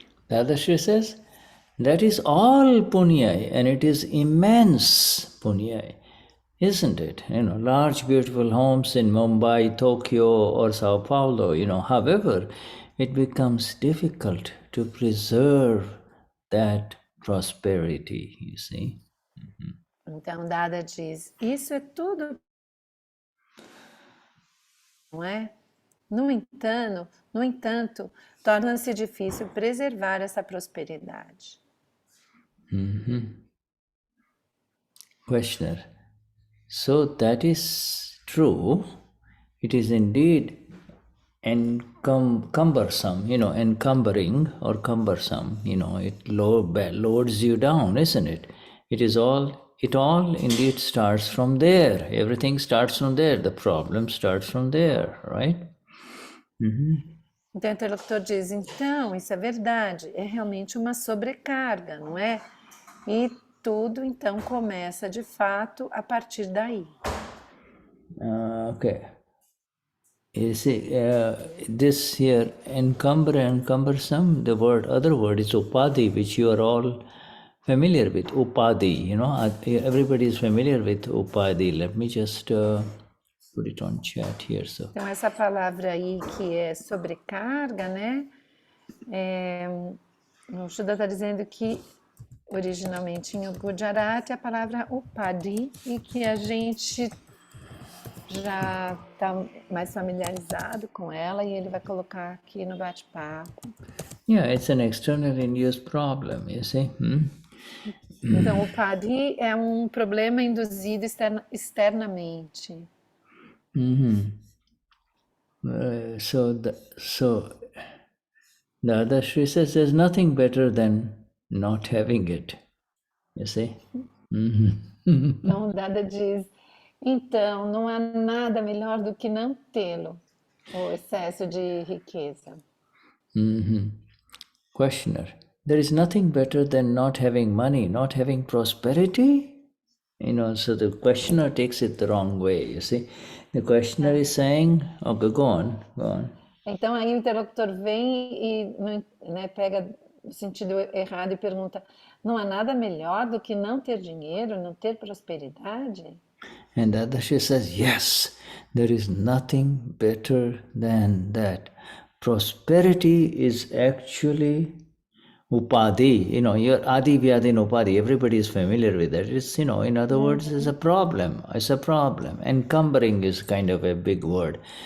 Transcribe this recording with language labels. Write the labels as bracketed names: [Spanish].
[English] Dadashri says, that is all punya, and it is immense punya, isn't it? Large beautiful homes in Mumbai, Tokyo, or Sao Paulo, however, it becomes difficult to preserve that prosperity, you see. [Portuguese] Então, Dada diz, isso é tudo, não é? No entanto, torna-se difícil preservar essa prosperidade. [English] Questioner. So that is true. It is indeed cumbersome, encumbering or cumbersome, it loads you down, isn't it? It all indeed starts from there. Everything starts from there. The problem starts from there, right? [Portuguese] Então o interlocutor diz, então, isso é verdade, é realmente uma sobrecarga, não é? E tudo então começa de fato a partir daí. [English] Okay. You see, this here, encumber and cumbersome, other word is upadhi, which you are all familiar with. Upadhi, everybody is familiar with upadhi. Let me just put it on chat here. So. [Portuguese] Então essa palavra aí que é sobrecarga, né? O Shuddha está dizendo que originalmente em Gujarati a palavra upadhi e que a gente já está mais familiarizado com ela e ele vai colocar aqui no bate-papo. [English] Yeah, it's an external induced problem, you see. [Portuguese] Então, o padi é um problema induzido externamente. [English] So Dadashri says there's nothing better than not having it. You see? [Portuguese] Então, Dada diz, então, não há nada melhor do que não tê-lo, o excesso de riqueza. [English] Questioner, there is nothing better than not having money, not having prosperity? So the questioner takes it the wrong way, you see. The questioner is saying, okay, go on. [Portuguese] Então, aí o interlocutor vem e né, pega o sentido errado e pergunta, não há nada melhor do que não ter dinheiro, não ter prosperidade? [English] And Dadashri says, yes, there is nothing better than that. Prosperity is actually upadhi, your adi vyadi and upadhi, everybody is familiar with that. It's, in other words, it's a problem. Encumbering is kind of a big word.